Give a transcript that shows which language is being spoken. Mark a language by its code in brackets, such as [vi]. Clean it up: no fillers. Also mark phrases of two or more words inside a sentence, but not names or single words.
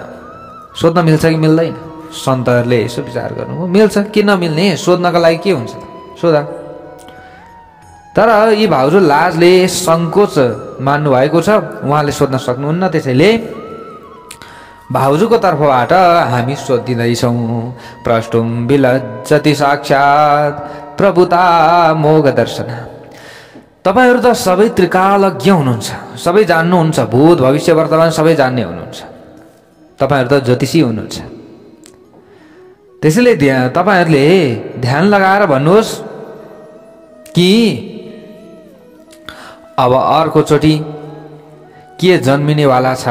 [ne] सोध्न मिल्छ कि मिल्दैन? सन्तहरूले यसो विचार गर्नुभयो, मिल्छ, किन नमिल्ने? सोध्नको लागि के हुन्छ, सोधा। तर यी भाउजू लाजले सङ्कोच मान्नु भएको छ, उहाँले सोध्न सक्नुहुन्न। त्यसैले भाउजूको तर्फबाट हामी सोधिँदैछौँ। [sa] प्रष्टुम विलज्जति साक्षात् प्रभुता मोग दर्शन। [ne] त तपाईहरु त सबै त्रिकालज्ञ हुनुहुन्छ, सबै जान्नुहुन्छ, भूत भविष्य वर्तमान सबै जान्ने हुनुहुन्छ, तपाईहरु त ज्योतिषी हुनुहुन्छ। त्यसैले तपाईहरुले ध्यान लगाएर भन्नुहोस् कि अब अर्को चोटि के जन्मिनेवाला छ।